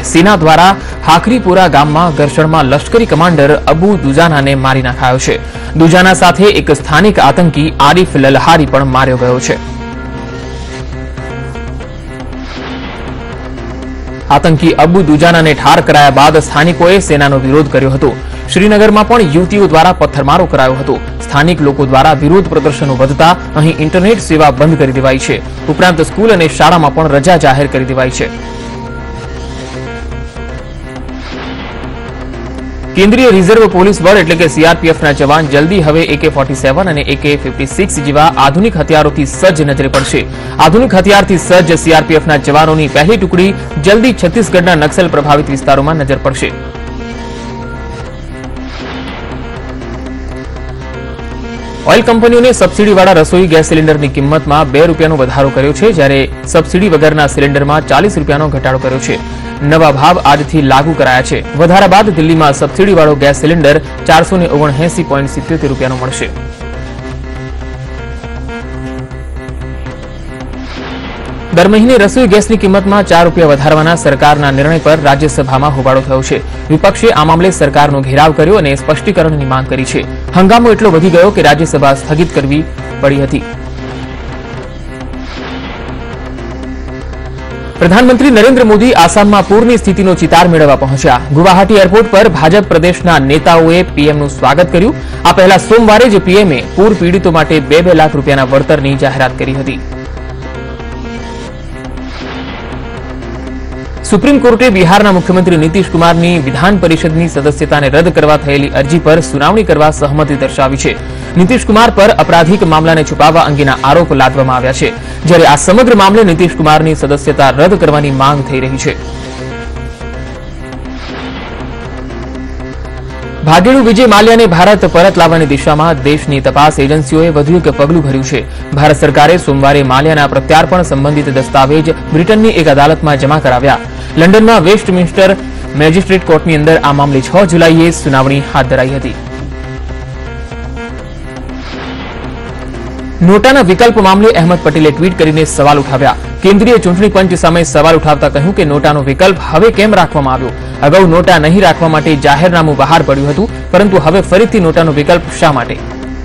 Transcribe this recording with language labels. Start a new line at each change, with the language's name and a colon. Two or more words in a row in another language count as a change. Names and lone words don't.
Gujarati: સેના દ્વારા હાખરીપુરા ગામમાં ઘર્ષણમાં લશ્કરી કમાન્ડર અબૂ દુજાનાને મારી નાખાયો છે। દુજાના સાથે એક સ્થાનિક આતંકી આરિફ લલહારી પણ માર્યો ગયો છે। આતંકી અબૂ દુજાનાને ઠાર કરાયા બાદ સ્થાનિકોએ સેનાનો વિરોધ કર્યો હતો। શ્રીનગરમાં પણ યુવતીઓ દ્વારા પથ્થરમારો કરાયો હતો। સ્થાનિક લોકો દ્વારા વિરોધ પ્રદર્શનો વધતા અહીં ઇન્ટરનેટ સેવા બંધ કરી દેવાઈ છે। ઉપરાંત સ્કૂલ અને શાળામાં પણ રજા જાહેર કરી દેવાઈ છે। કેન્દ્રીય રિઝર્વ પોલીસ બળ એટલે કે सीआरपीएफના જવાન જલ્દી હવે AK-47 અને AK-56 જેવા આધુનિક હથિયારોથી સજ્જ નજરે પડશે। આધુનિક હથિયારથી સજ્જ सीआरपीएफના જવાનોની પહેલી ટુકડી જલ્દી છત્તીસગઢના નક્સલ પ્રભાવિત વિસ્તારોમાં નજર પડશે। ઑઇલ કંપનીઓને સબસિડીવાળા રસોઈ ગેસ સિલિન્ડરની કિંમતમાં ₹2 વધારો કર્યો છે, જ્યારે સબસિડી વગરના સિલિન્ડરમાં ₹40 ઘટાડો કર્યો છે। નવા ભાવ આજથી લાગુ કરાયા છે। વધારા બાદ દિલ્હીમાં સબસિડીવાળો ગેસ સિલિન્ડર ₹479.77 મળશે। દર મહિને રસોઈ ગેસની કિંમતમાં ₹4 વધારવાના સરકારના નિર્ણય પર રાજ્યસભામાં હોબાળો થયો છે। વિપક્ષે આ મામલે સરકારનો ઘેરાવ કર્યો અને સ્પષ્ટીકરણની માંગ કરી છે। હંગામો એટલો વધી ગયો કે રાજ્યસભા સ્થગિત કરવી પડી હતી। પ્રધાનમંત્રી નરેન્દ્ર મોદી આસામમાં પૂરની સ્થિતિનો ચિતાર મેળવવા પહોંચ્યા। ગુવાહાટી એરપોર્ટ પર ભાજપ પ્રદેશના નેતાઓએ પીએમનું સ્વાગત કર્યું। આ પહેલા સોમવારે જ પીએમએ પૂર પીડિતો માટે 2-2 લાખ રૂપિયાના વળતરની જાહેરાત કરી હતી। સુપ્રીમ કોર્ટે બિહારના મુખ્યમંત્રી નીતીશ કુમારની વિધાન પરિષદની સદસ્યતાને રદ્દ કરવા થયેલી અરજી પર સુનાવણી કરવા સહમતિ દર્શાવી છે। નીતીશ કુમાર પર આપરાધિક મામલાને છુપાવવા અંગેના આરોપ લાદવામાં આવ્યા છે, જ્યારે આ સમગ્ર મામલે નીતિશ કુમારની સદસ્યતા રદ કરવાની માંગ થઈ રહી છે। ભાગેડુ વિજય માલ્યાને ભારત પરત લાવવાની દિશામાં દેશની તપાસ એજન્સીઓએ વધુ એક પગલું ભર્યું છે। ભારત સરકારે સોમવારે માલ્યાના પ્રત્યાર્પણ સંબંધિત દસ્તાવેજ બ્રિટનની એક અદાલતમાં જમા કરાવ્યા। લંડનમાં વેસ્ટમિન્સ્ટર મેજિસ્ટ્રેટ કોર્ટની અંદર આ મામલે 6 જુલાઈએ સુનાવણી હાથ ધરાઈ હતી। નોટાના વિકલ્પ મામલે અહમદ પટેલે ટ્વીટ કરીને સવાલ ઉઠાવ્યા। કેન્દ્રીય ચૂંટણી પંચ સામે સવાલ ઉઠાવતા કહ્યું કે નોટાનો વિકલ્પ હવે કેમ રાખવામાં આવ્યો। અગાઉ નોટા નહીં રાખવા માટે જાહેરનામું બહાર પડ્યું હતું, પરંતુ હવે ફરીથી નોટાનો વિકલ્પ શા માટે?